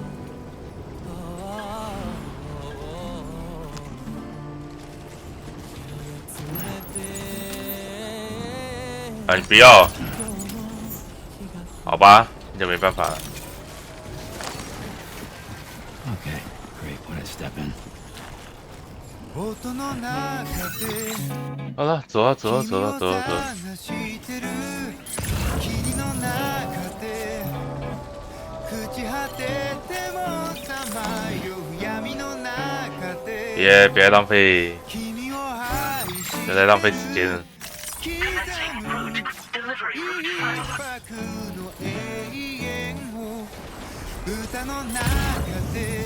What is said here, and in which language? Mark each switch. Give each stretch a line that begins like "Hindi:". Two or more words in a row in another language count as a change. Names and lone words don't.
Chinese: 啊，你不要，好吧，那就没办法了。
English: Okay, great. What I step in?
Japanese: 音の中で
Chinese: 好了，走啊，走啊，走
Japanese: 君
Chinese: 啊，
Japanese: を
Chinese: 走啊，走啊。
Japanese: 探してる霧の中で朽ち果ててもさまよう闇の中で
Chinese: 别浪费，
Japanese: 君を愛して
Chinese: 别再浪费时间了。
Japanese: 刻む一拍の永遠を歌の中で